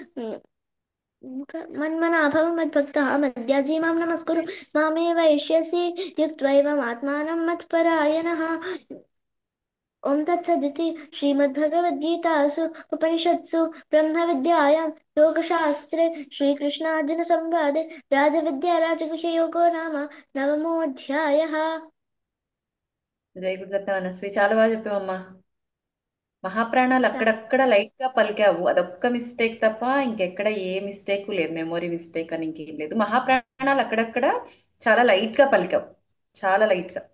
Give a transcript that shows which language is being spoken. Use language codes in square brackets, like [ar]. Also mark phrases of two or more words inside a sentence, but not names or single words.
[sa] मन्मना भव मद्भक्तः मद्याजी मां नमस्कुरु मामे वैष्यसि युक्त्वैवमात्मानं मत्परायणः। ॐ तत्सदिति श्रीमद्भगवद्गीतासु उपनिषत्सु ब्रह्मविद्यायां योगशास्त्रे श्रीकृष्णार्जुनसंवादे राजविद्या राजगुह्ययोगो नाम नवमोऽध्यायः। [te] జై గురుదత్త మనస్వి, చాలా బాగా చెప్పావమ్మా. మహాప్రాణాలు అక్కడక్కడ లైట్ గా పలికావు. అదొక్క మిస్టేక్ తప్ప ఇంకెక్కడ ఏ మిస్టేక్ లేదు. [en] memory mistake [te] అని ఇంకేం లేదు. మహాప్రాణాలు మహాప్రాణాలు అక్కడక్కడ చాలా లైట్ గా పలికావు, చాలా లైట్ గా.